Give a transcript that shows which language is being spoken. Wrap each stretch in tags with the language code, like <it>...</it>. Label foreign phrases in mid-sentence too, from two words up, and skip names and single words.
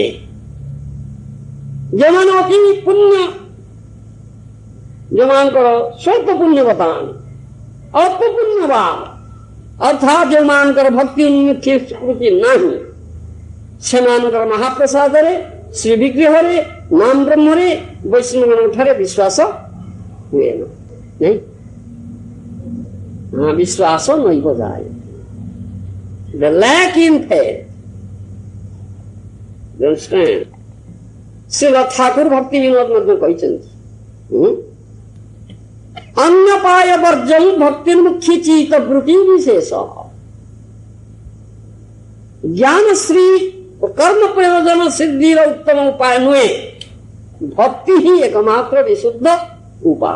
<or>ଯେଉଁମାନେ ଅତି ପୁଣ୍ୟ, ଯେଉଁମାନଙ୍କର ସ୍ୱଳ୍ପ ପୁଣ୍ୟ ବର୍ତ୍ତମାନ ଅଳ୍ପ ପୁଣ୍ୟବାନ, ଅର୍ଥାତ୍ ଯେଉଁମାନଙ୍କର ଭକ୍ତି ଉନ୍ମୁଖୀ ସ୍ମୃତି ନାହିଁ, ସେମାନଙ୍କର ମହାପ୍ରସାଦରେ, ଶ୍ରୀ ବିଗ୍ରହରେ, ନାମ ବ୍ରହ୍ମରେ, ବୈଷ୍ଣବମାନଙ୍କ ଠାରେ ବିଶ୍ୱାସ ହୁଏ ନାହିଁ। ବିଶ୍ୱାସ ନୈବ ଯାଏ।</or> <en>The lack in faith. You understand?</en> <or>ଶ୍ରୀଲ ଠାକୁର ଭକ୍ତି ବିନୋଦ ମଧ୍ୟ କହିଛନ୍ତି, ଅନ୍ୟପାୟ ବର୍ଜନ ଭକ୍ତିର୍ମୁଖୀ ଚିତ ବୃତ୍ତି ବିଶେଷ। ଜ୍ଞାନ ଶ୍ରୀ ଓ କର୍ମ ପ୍ରୟୋଜନ ସିଦ୍ଧିର ଉତ୍ତମ ଉପାୟ ନୁହେଁ, ଭକ୍ତି ହିଁ ଏକମାତ୍ର ବିଶୁଦ୍ଧ ଉପାୟ।</or>